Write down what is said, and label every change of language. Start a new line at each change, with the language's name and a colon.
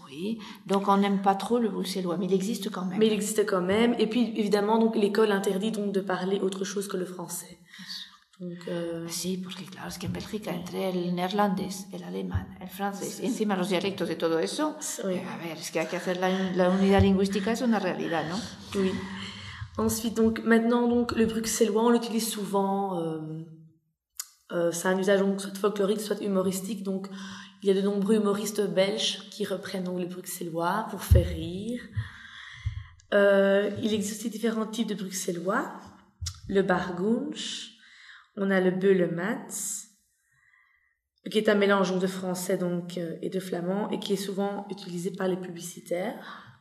French: Oui, donc on n'aime pas trop le bruxellois, mais il existe quand même. Mais il existe quand même. Et puis, évidemment, donc, l'école interdit donc, de parler autre chose que le français.
Spanish: Donc, sí, porque claro, es que en Bélgica, entre el néerlandés, el alemán, el francés, sí, y encima los dialectos de todo eso,
French: oui.
Spanish: A ver, es que hay que hacer la unidad lingüística, es una realidad, ¿no?
French: Oui. Ensuite, donc, maintenant, donc, le bruxellois, on l'utilise souvent, c'est un usage donc, soit folklorique, soit humoristique. Donc, il y a de nombreux humoristes belges qui reprennent donc, le bruxellois pour faire rire. Il existe aussi différents types de bruxellois. Le bargunsch, on a le beulemats, qui est un mélange de français donc, et de flamand, et qui est souvent utilisé par les publicitaires.